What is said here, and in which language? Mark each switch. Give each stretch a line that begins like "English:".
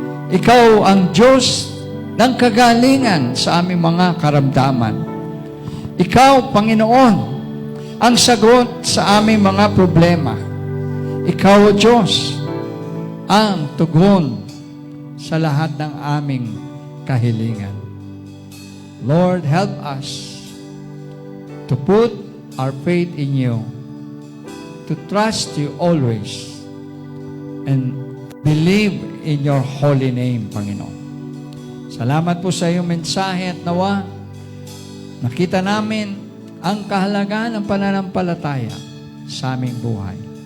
Filipino: Ikaw ang Diyos ng kagalingan sa aming mga karamdaman. Ikaw, Panginoon, ang sagot sa aming mga problema. Ikaw, O Diyos, ang tugon sa lahat ng aming kahilingan.
English: Lord, help us to put our faith in you, to trust you always, and believe in your holy name, Panginoon.
Filipino: Salamat po sa iyong mensahe at nawa nakita namin ang kahalagaan ng pananampalataya sa aming buhay.